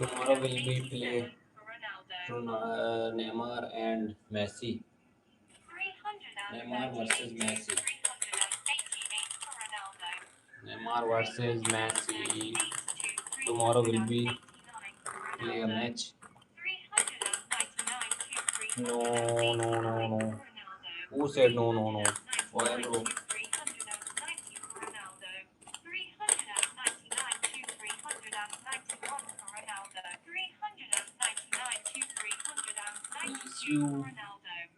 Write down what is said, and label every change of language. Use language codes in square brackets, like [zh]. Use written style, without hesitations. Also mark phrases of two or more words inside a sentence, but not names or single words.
[en] Tomorrow will be 387 play for Ronaldo. Neymar and Messi. 398 Neymar versus to Messi. 388 for Ronaldo. Neymar versus Messi. 398 to Tomorrow will be 389 for play a Ronaldo. match. 399 to No, 389 no, no, no. for Ronaldo. Who said no, no, no? Why, 399 bro? to 390 for Ronaldo. 399 to 391 for Ronaldo. 399 to 392 for Ronaldo.